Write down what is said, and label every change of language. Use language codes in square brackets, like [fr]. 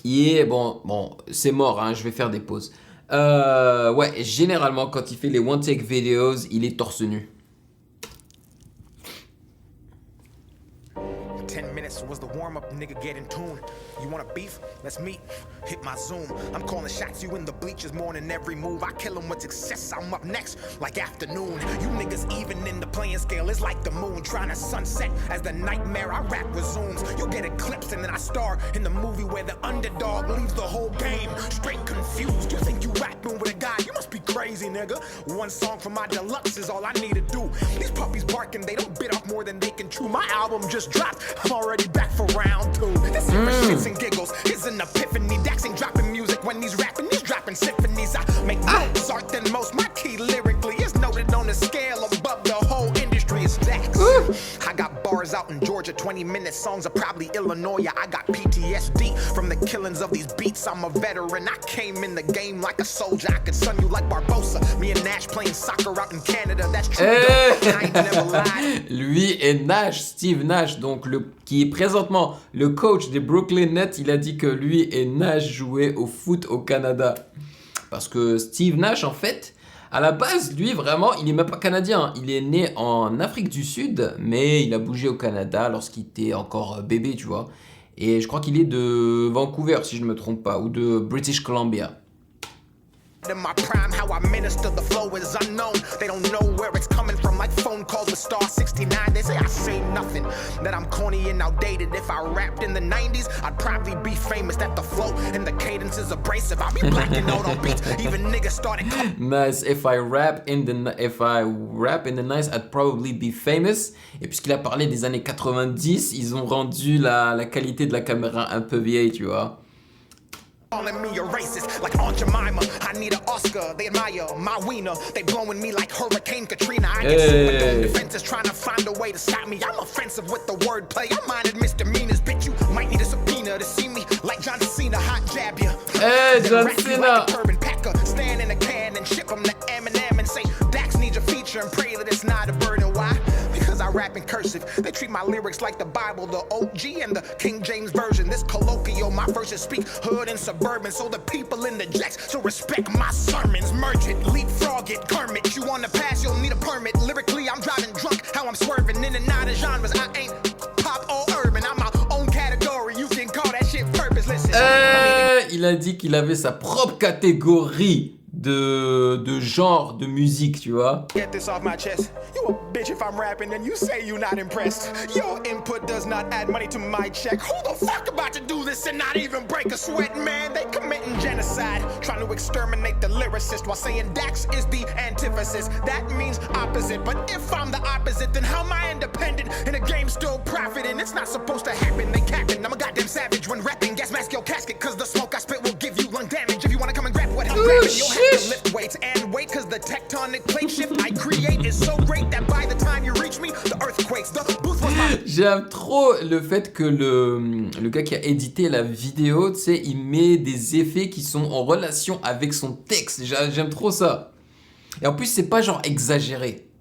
[fr] Yeah, bon, c'est mort, hein, je vais faire des pauses. Ouais, généralement, quand il fait les [en] one-take videos, [fr] il est torse nu. [en] 10 minutes was the warm-up, nigga get in tune. You want a beef? Let's meet. Hit my zoom. I'm calling shots, you in the bleachers more than every move. I kill 'em with success, I'm up next, like afternoon. You niggas even in the playing scale, it's like the moon trying to sunset as the nightmare I rap resumes. You get eclipsed and then I star in the movie where the underdog leaves the whole game straight confused. You think you rapping with a guy, you must be crazy, nigga. One song for my deluxe is all I need to do. These puppies barking, they don't bit off more than they can chew. My album just dropped, I'm already back for round 2. This is for shits and giggles, it's an epiphany. Dax ain't dropping music when he's rapping, he's dropping symphonies. I make more art than most, my key lyrically is noted on a scale above the whole industry. It's Dax. I got bars out in Georgia, 20-minute songs are probably Illinois. I got PTSD from the killings of these beats. I'm a veteran, I came in the game like a soldier. I could sun you like Barbosa. Me and Nash playing soccer out in Canada, that's true. I ain't never lied. [fr] Lui et Nash, Steve Nash, donc qui est présentement le coach des Brooklyn Nets, il a dit que lui et Nash jouaient au foot au Canada. Parce que Steve Nash, en fait, à la base, lui, vraiment, il est même pas canadien. Il est né en Afrique du Sud, mais il a bougé au Canada lorsqu'il était encore bébé, tu vois. Et je crois qu'il est de Vancouver, si je ne me trompe pas, ou de British Columbia. [en] In my prime, how I minister the flow is unknown. They don't know where it's coming from, like phone calls with Star 69. They say I say nothing, that I'm corny and outdated. If I rapped in the 90s, I'd probably be famous. That the flow and the cadence is abrasive. I'll be blacking out on beats. Even niggas started. Nice. If I rap in the 90s, I'd probably be famous. [fr] Et puisqu'il a parlé des années 90, ils ont rendu la qualité de la caméra un peu vieille, tu vois. [en] Calling me a racist, like Aunt Jemima. I need an Oscar, they admire my wiener. They blowing me like Hurricane Katrina. I get super defenses trying to find a way to stop me. I'm offensive with the wordplay. I minded misdemeanors, bitch. You might need a subpoena to see me like John Cena. Hot jab ya. Hey, John Cena. Like a turban packer, stand in a can and ship them to Eminem and say Dax needs a feature and pray that it's not a burden. Why? Because I rap in cursive. They treat my lyrics like the Bible, the OG and the King James Version. This colloquial, my verses speak hood and suburban, so the people in the jacks so respect my sermons. Merge it, leapfrog it, Kermit. You want to pass, you'll need a permit. Lyrically, I'm driving drunk, how I'm swerving in and out of genres. I ain't pop or urban, I'm my own category. You can call that shit purpose. Listen. [fr] Il a dit qu'il avait sa propre catégorie de genre de musique, tu vois. [en] Get this off my chest. You a bitch if I'm rapping and you say you not impressed. Your input does not add money to my check. Who the fuck about to do this and not even break a sweat, man? They committing genocide, trying to exterminate the lyricist while saying Dax is the antithesis. That means opposite. But if I'm the opposite, then how am I independent and the game still profiting? It's not supposed to happen. They capping. I'm a goddamn savage when rapping. Gas mask your casket, cause the smoke I spit will give you lung damage. If you wanna come and grab what I'm grabbing, you'll have to lift weights and wait, cause the tectonic plate shift I create is so great that by the time you reach me, the earthquakes, the booth was my... [fr] J'aime trop le fait que le gars qui a édité la vidéo, tu sais, il met des effets qui sont en relation avec son texte. J'aime trop ça. Et en plus, c'est pas genre exagéré.